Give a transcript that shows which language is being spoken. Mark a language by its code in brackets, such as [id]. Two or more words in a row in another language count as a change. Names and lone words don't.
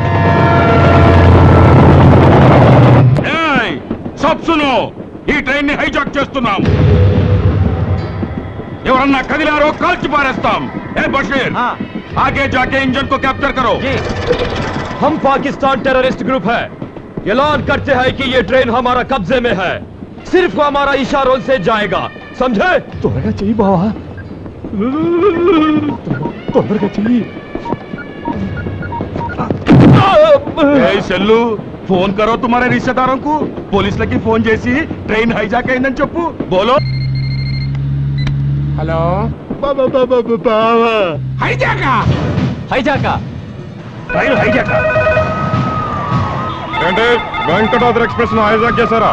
[hi] सब सुनो, [te] ఈ ట్రైన్ ని హైజాక్ చేస్తున్నాం. ఎవరన్నా కదిలారో కాల్చి పారేస్తాం. [hi] ఏ బషీర్, आगे जाके इंजन को कैप्चर करो। हम पाकिस्तान [en] terrorist group [hi] है, ऐलान करते हैं कि ये ट्रेन हमारा कब्जे में है, सिर्फ हमारा इशारों से जाएगा, समझे? [te] త్వరగా చెయ్యి బావా, తొందరగా చెయ్యి. [hi] सेल फ़ोन करो तुम्हारे रिश्तेदारों को, [te] పోలీసులకి ఫోన్ చేసి ట్రైన్ హైజాక్ అయిందని చెప్పు. బోలో. హలో హైజాకా హైజాకా ట్రైన్ హైజాకా ఏంటి? వెంకటాద్రి ఎక్స్ప్రెస్ ను హైజాక్ చేశారా?